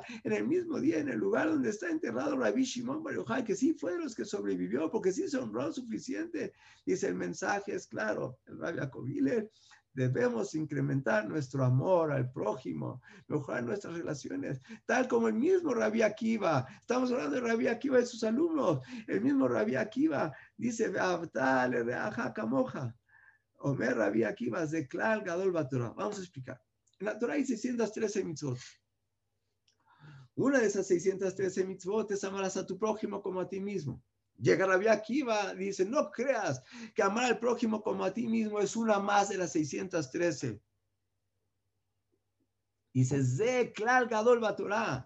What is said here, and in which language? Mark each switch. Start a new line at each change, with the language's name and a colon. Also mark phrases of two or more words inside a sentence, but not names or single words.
Spanish: En el mismo día, en el lugar donde está enterrado Rabbi Shimon Bar Yochai, que sí fue de los que sobrevivió, porque sí se honró suficiente. Dice, el mensaje es claro, el Rabbi Yaakov Hillel, debemos incrementar nuestro amor al prójimo, mejorar nuestras relaciones, tal como el mismo Rabbi Akiva. Estamos hablando de Rabbi Akiva y sus alumnos. El mismo Rabbi Akiva dice,
Hebrew: אומר רבי עקיבא, זה כלל גדול בתורה.
Spanish: Vamos a explicar. En la Torah hay 613 mitzvot. Una de esas 613 mitzvot es amarás a tu prójimo como a ti mismo. Llega Rabbi Akiva, dice, no creas que amar al prójimo como a ti mismo es una más de las 613. Dice,
Hebrew: זה כלל גדול בתורה.